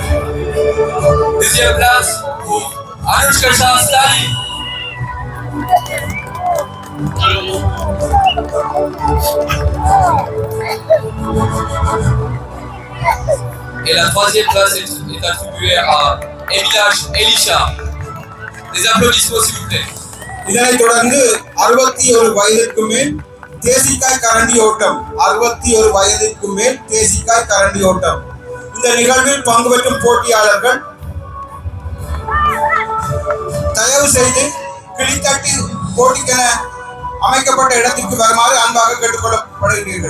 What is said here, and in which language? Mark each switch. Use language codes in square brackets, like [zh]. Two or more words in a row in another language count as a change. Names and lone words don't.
[fr] Deuxième place pour Anushka Stalin. Et la troisième place est attribuée à Elisha. Des applaudissements s'il vous plaît. [ta] இதனைத் தொடர்ந்து 61 வயதிற்கு மேல் தேசிக்காய் கரண்டி ஓட்டம் 61 வயதிற்கு மேல் தேசிக்காய் கரண்டி ஓட்டம். இந்த நிகழ்வில் பங்கு பெற்றும் போட்டியாளர்கள் தயவு செய்து கிளித்தட்டி போட்டிக்கென அமைக்கப்பட்ட இடத்திற்கு வருமாறு அன்பாக கேட்டுக்கொள்ளப்படுகிறீர்கள்.